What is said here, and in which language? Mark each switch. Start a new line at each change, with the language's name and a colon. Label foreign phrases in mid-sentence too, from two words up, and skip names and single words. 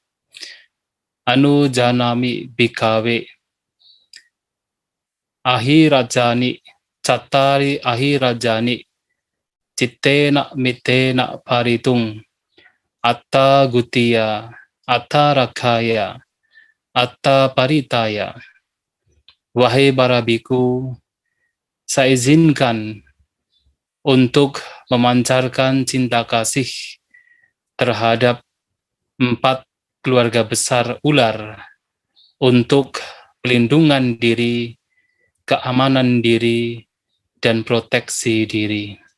Pali: Anujanami bhikkhave ahirajani cattari ahirajani cittena mitena paritung atta gutiya atta rakhaya atta paritaya.
Indonesian: Wahai para biku, saya izinkan untuk memancarkan cinta kasih terhadap 4 keluarga besar ular untuk pelindungan diri, keamanan diri, dan proteksi diri.